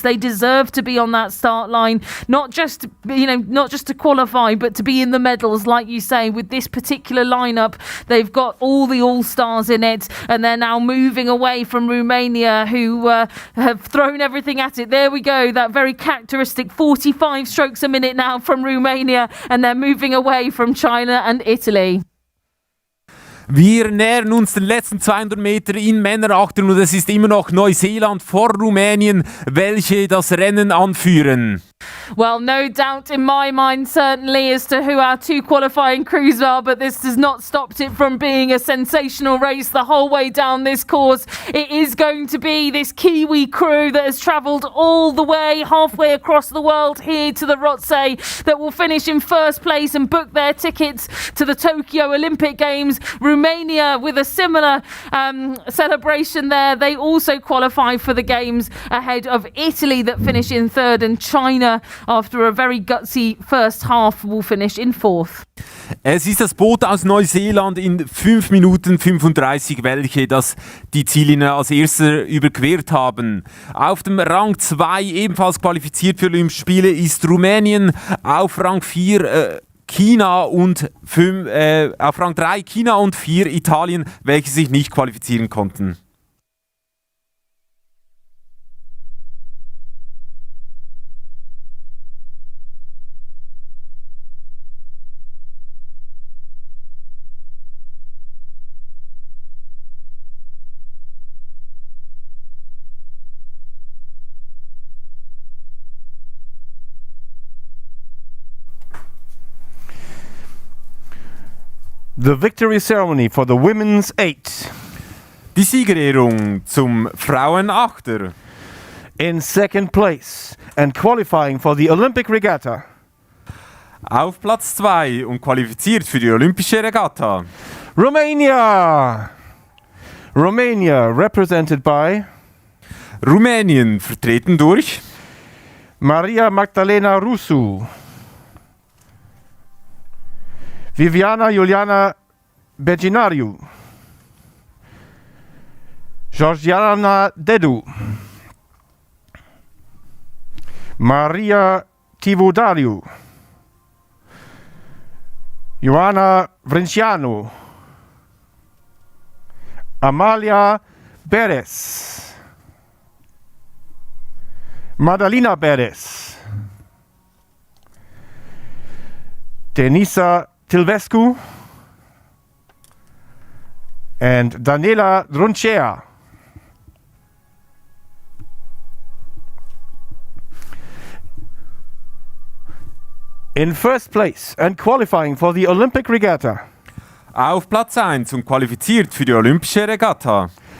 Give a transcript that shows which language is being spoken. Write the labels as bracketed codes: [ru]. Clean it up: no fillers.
[en] They deserve to be on that start line, not just to qualify, but to be in the medals, like you say, with this particular line. They've got all the all-stars in it, and they're now moving away from Romania, who have thrown everything at it. There we go, that very characteristic 45 strokes a minute now from Romania, and they're moving away from China and Italy. [de] Wir nähern uns den letzten 200 Meter in Männerachtern, und es ist immer noch Neuseeland vor Rumänien, welche das Rennen anführen. [en] Well, no doubt in my mind, certainly, as to who our 2 qualifying crews are, but this has not stopped it from being a sensational race the whole way down this course. It is going to be this Kiwi crew that has travelled all the way, halfway across the world here to the Rothsay, that will finish in first place and book their tickets to the Tokyo Olympic Games. Romania, with a similar celebration there, they also qualify for the Games ahead of Italy, that finish in 3rd, and China, after a very gutsy first half, will finish in 4th. [de] Es ist das Boot aus Neuseeland in 5 Minuten 35, welche die Ziellinie als erster überquert haben. Auf dem Rang 2, ebenfalls qualifiziert für Olympische Spiele, ist Rumänien. Auf Rang 4 China und auf Rang 3 China und 4 Italien, welche sich nicht qualifizieren konnten. [en] The victory ceremony for the women's 8. [de] Die Siegerehrung zum Frauenachter. [en] In 2nd place and qualifying for the Olympic Regatta. [de] Auf Platz 2 und qualifiziert für die Olympische Regatta. [en] Romania! Romania, represented by [de] Rumänien, vertreten durch [en] Maria Magdalena Rusu, Viviana Juliana Beginariu, Georgiana Dedu, Maria Tivodariu, Ioana Vrencianu, Amalia Beres, Madalina Beres, Denisa Tilvescu, and Daniela Druncea. In first place and qualifying for the Olympic Regatta. [de] auf Platz 1 und qualifiziert für die Olympische Regatta.